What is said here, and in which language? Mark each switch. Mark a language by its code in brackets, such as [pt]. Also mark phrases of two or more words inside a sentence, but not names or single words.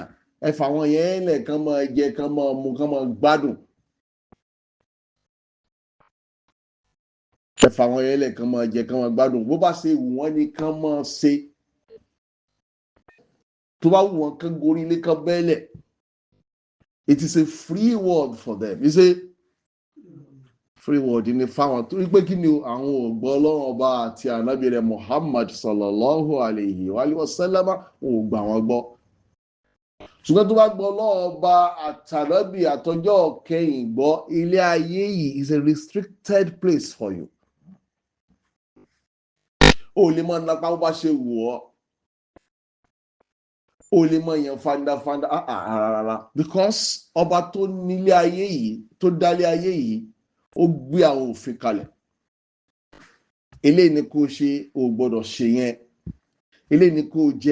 [yo] Ẹ fà wọn yẹn lẹ̀ kán máa jẹ, kán máa mu, kán máa gbádùn. Ẹ fà wọn yẹn lẹ̀ kán máa jẹ, kán máa gbádùn. Bó bá ṣe wù wọ́n ni kán máa ṣe. Tó bá wù wọ́n kán gorí ilé kán bẹ́lẹ̀. [en] It is a free world for them. You say free word [yo] ní fáwọn torí pé kí ni àwọn ò gbọ́ Ọlọ́run ọba àti ànábì rẹ̀ Muhammad [ar] صلى الله عليه وسلم [yo] ò gbà wọ́n gbọ́ ṣùgbọ́n tó bá gbọ́ Ọlọ́run ọba àtànábì àtọjọ́ kẹyìn gbọ́ ilé ayé yìí [en] is a restricted place for you [yo] o lè máa napá bó bá ṣe wù ọ́ o lè máa yan fandafanda rárá because ọba tó nílé ayé yìí tó dálé ayé yìí ó gbé àwọn òfin kalẹ̀ eléyìí ni kò ṣe o gbọ́dọ̀ ṣe yẹn eléyìí ni kò jẹ